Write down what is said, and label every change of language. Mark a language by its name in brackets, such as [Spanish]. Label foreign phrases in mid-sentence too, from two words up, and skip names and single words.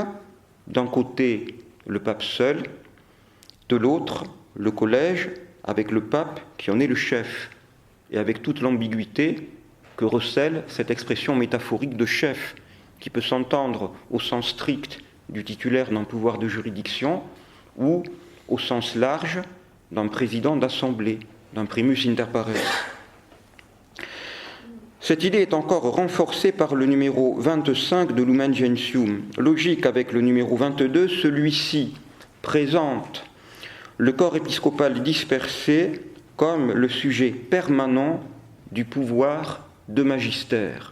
[French] D'un côté, le pape seul, de l'autre, le collège, avec le pape qui en est le chef, et avec toute l'ambiguïté que recèle cette expression métaphorique de chef, qui peut s'entendre au sens strict du titulaire d'un pouvoir de juridiction, ou au sens large d'un président d'assemblée, d'un [Latin] primus inter pares. [French] Cette idée est encore renforcée par le numéro 25 de Lumen Gentium. Logique avec le numéro 22, celui-ci présente le corps épiscopal dispersé comme le sujet permanent du pouvoir de magistère.